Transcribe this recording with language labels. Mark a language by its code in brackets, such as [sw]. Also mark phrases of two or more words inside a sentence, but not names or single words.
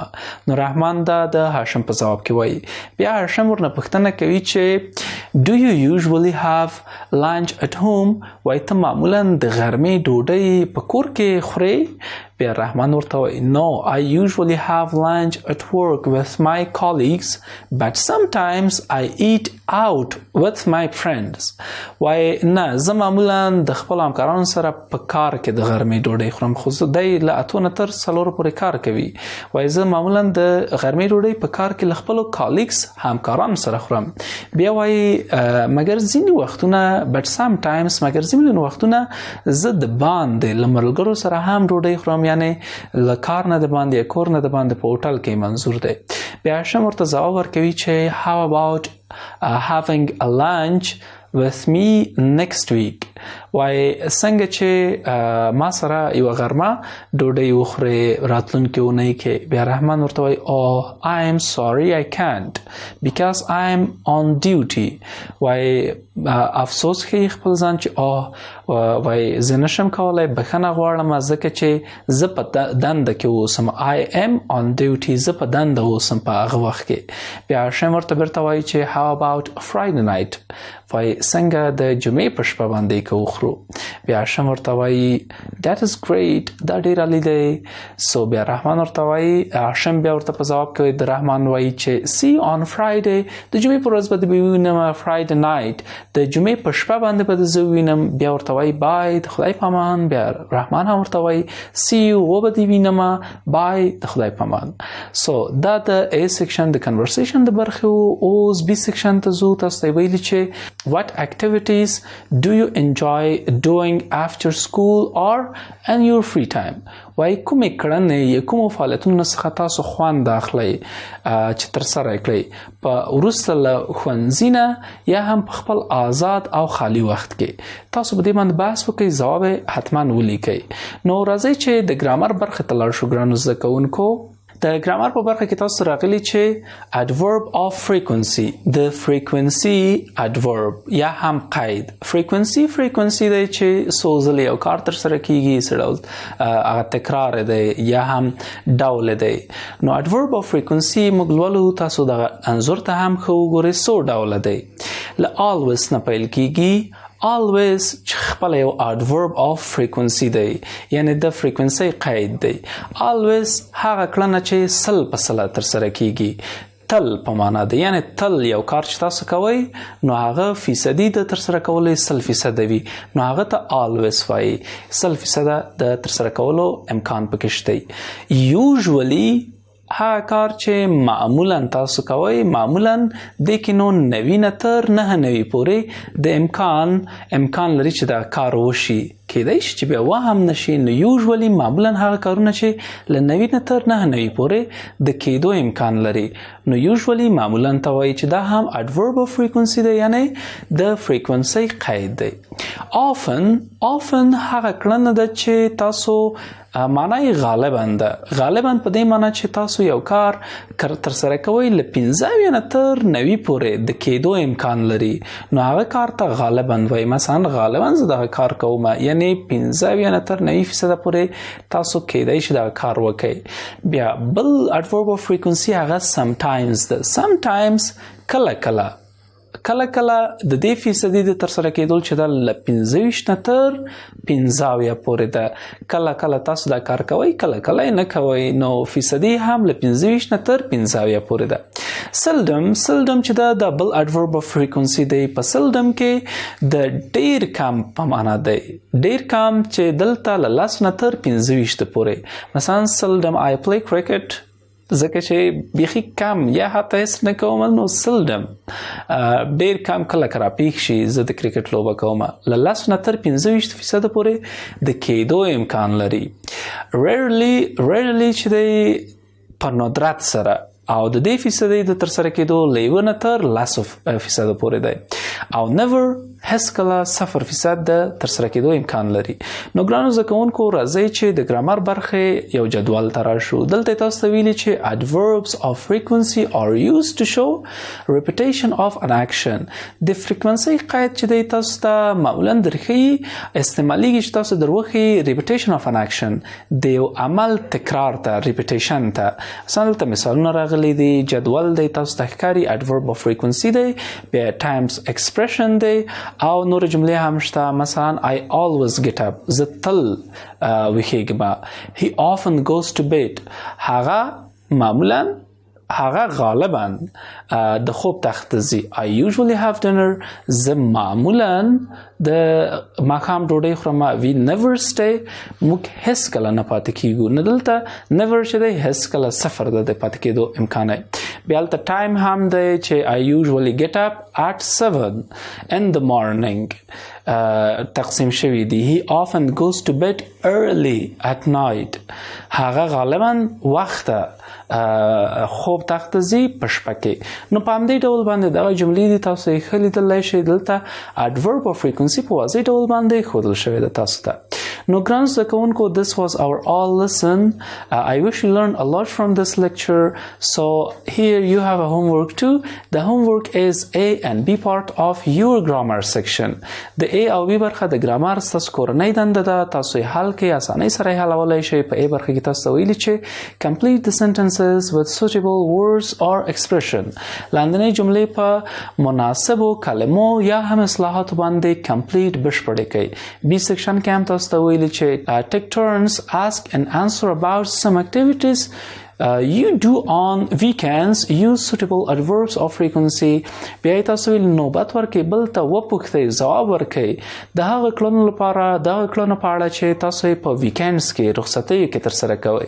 [ps] نو رحمان دا د هاشم په ځواب کې وایي. بیا هاشم ورنه پوښتنه کوي چې [en] Do you usually have lunch at home؟ [ps] وایي ته معمولا د غرمې ډوډۍ په کور کې خورې؟ بیا رحمان ورته وایي [en] No, I usually have lunch at work with my colleagues, but sometimes I eat out with my friends. [ps] وایي نه، زه معمولا د خپل همکارانو سره په کار کې د غرمې ډوډۍ خورم، خو دی له 8 نه تر 4 پورې کار کوي. وایي زه معمولا د غرمې ډوډۍ په کار کې له خپلو کالیګز همکارانو سره خورم. بیا وایي مګر ځینې وختونه [en] but sometimes [ps] مګر ځینې وختونه زه د باندې له ملګرو سره هم ډوډۍ خورم، یعنی له کار نه د باندې یا کور نه د باندې په هوټل کې منظور دی. بیا هاشم ورته ځواب ورکوي چې [en] How about having a lunch with me next week؟ [ps] وایي څنګه چې ما سره یوه غرمه ډوډۍ وخورې راتلونکې اونۍ کې. بیا رحمان ورته وایي [en] Oh, I am sorry I can't because I am on duty. [ps] وایي افسوس ښیي خپل ځان چې وایي زه نشم کولی، بښنه غواړم ځکه چې زه په دنده کې اوسم. [en] I am on duty، [ps] زه په دنده اوسم په هغه وخت کې. بیا هاشم ورته بیرته وایي چې [en] How about Friday night؟ [ps] وایي څنګه د جمعې په شپه باندې که وخورو؟ بیا هاشم ورته وایي [en] That is great، [ps] دا ډېر عالي دی. سو بیا رحمان ورته وایي، هاشم بیا ورته په ځواب کې د رحمان وایي چې [en] See you on Friday، [ps] د جمعې په ورځ به دې ووینم، [en] Friday night، [ps] د جمعې په شپه باندې به زه ووینم. بیا ورته وایي Bye، د خدای په امان. بیا رحمان هم ورته وایي [en] See you، [ps] وبه دې وینم، Bye، د خدای په امان. سو دا د [en] A section [ps] د conversation د برخې وو. [en] اوس B section [ps] ته ځو. تاسو ته ویلي چې [en] What activities do you enjoy doing after school or in your free time؟ [ps] وایي کومې کړنې یا کومو فعالیتونو څخه تاسو خوند اخلئ چې ترسره یې کړئ په وروسته له ښوونځي نه یا هم په خپل آزاد او خالي وخت کې. تاسو په دې باندې بحث وکړئ، ځواب یې حتما ولیکئ. نو راځئ چې د ګرامر برخې ته لاړ شو ګرانو زده کوونکو. د ګرامر په برخه کې تاسو راغلي چې [en] adverb of frequency [ps] د [en] frequency adverb [ps] یا هم قید frequency دی چې څو ځله یو کار ترسره کیږي څه ډول هغه تکرار دی یا هم ډول دی. نو [en] adverb of frequency [ps] موږ لولو تاسو د انظر ته هم ښه وګورئ څو ډوله دی. له always نه پیل کیږي. always چې خپل یو [en] adverb of frequency [ps] دی یعنی د frequency قید دی. always هغه کړنه چې سل په سله ترسره کیږي. تل په معنا دی یعنی تل یو کار چې تاسو کوئ نو هغه فیصدي د ترسره کولو 100% وي نو هغه ته always وایي. 100% د ترسره کولو امکان پکې شته. usually هغه کار چې معمولا تاسو کوئ معمولا د کې نو 90 نه تر 99 پورې د امکان لري چې دا کار وشي کېدای شي چې بیا وهم نشي. نو یوزولي معمولا هغه کارونه چې له 90 نه تر 99 پورې د کېدو امکان لري نو یوزولي معمولا ته وایي چې دا هم [en] adverb of frequency [ps] دی یعنی د frequency قید دی. often هغه کړنه ده چې تاسو معنی غالبا ده. غالبا په دې معنی چې تاسو یو کار ترسره کوئ له 15 نه تر 90 پورې د کېدو امکان لري نو هغه کار ته غالبا وایي. مثلا غالبا زه دغه کار کوم یعنی 15 نه تر 90% پورې تاسو کېدای شي دغه کار وکړئ. بیا بل [en] adverb of frequency [ps] هغه sometimes ده. sometimes کله د دې فیصدي د ترسره کېدل چې دا له 15 نه تر 15 پورې ده. کله تاسو دا کار کوئ کله نه کوئ نو فیصدي هم له 15 نه تر 15 پورې ده. seldom چې دا د بل [en] adverb of frequency [ps] دی. په seldom کې د ډیر کم په معنا دی. ډیر کم چې دلته له 10 نه تر 15 پورې. مثلا [en] seldom I play cricket [ps] ځکه چې بیخي کم یا حتی هیڅ نه کوم نو seldom ډیر کم کله راپېښ شي زه د کرکټ لوبه کوم له 10 نه تر 15% پورې د کېدو امکان لري. rarely چې دی په ندرت سره او د دې فیصدي د ترسره کېدو له 1 نه تر 10% پورې دی. او never هیڅکله 0% د ترسره کېدو امکان لري. نو ګرانو زده کوونکو راځئ چې د ګرامر برخې یو جدول ته راشو. دلته تاسو ته ویلي چې [en] adverbs of frequency are used to show repetition of an action. [ps] د frequency قید چې دی تاسو ته معمولا درښیي استعمالیږي چې تاسو دروښیي [en] repetition of an action [ps] د یو عمل تکرار ته repetition ته. مثلا دلته مثالونه راغلي دي جدول دی تاسو ته ښکاري [en] adverb of frequency [ps] دی بیا [en] times expression [ps] دی او نور جملې هم شته. مثلا [en] I always get up [ps] زه تل ویښېږم. [en] he often goes to bed [ps] هغه غالبا د خوب تخت ځي. [en] I usually have dinner [ps] زه معمولا د ماښام ډوډۍ خورم. [en] we never stay [ps] موږ هیڅکله نه پاتې کیږو. نه دلته never چې دی هیڅکله 0 ده د پاتې کېدو امکان دی. بیا هلته ټایم هم دی چې [en] I usually get up at 7 in the morning [ps] تقسیم شوی دی. [en] he often goes to bed early at night [ps] هغه غالبا وخته خوب تخت ځي په شپه کې. نو په همدې ډول باندې دغه جملې دي تاسو یې ښه لیدلی شئ. دلته [en] adverb of frequency [ps] په واضح ډول باندې ښودل شوی ده تاسو ته. نو ګرانو زده کوونکو [en] this was our all lesson. I wish you learned a lot from this lecture. So here you have a homework too. The homework is A and B part of your grammar section. [ps] د A او B برخه د ګرامر ستاسو کورنۍ دنده ده. تاسو یې حل کړئ اسانۍ سره یې حلولی شئ. په A برخه کې تاسو ته ویلي چې [en] complete the sentences with suitable words or expression. [ps] لاندنۍ جملې په مناسبو کلمو یا هم اصلاحاتو باندې complete بشپړې کړئ. [en] B section [ps] کې هم تاسو ته ویلي چې [en] take turns ask and answer about some activities you do on weekends. Use suitable adverbs of frequency. [ps] بیا تاسو ویل نوبت ورکړئ بل ته وپوښتئ ځواب ورکړئ د هغه کړنو لپاره دغه کړنو په اړه چې تاسو یې په ویکینډز کې رخصتیو کې ترسره کوئ.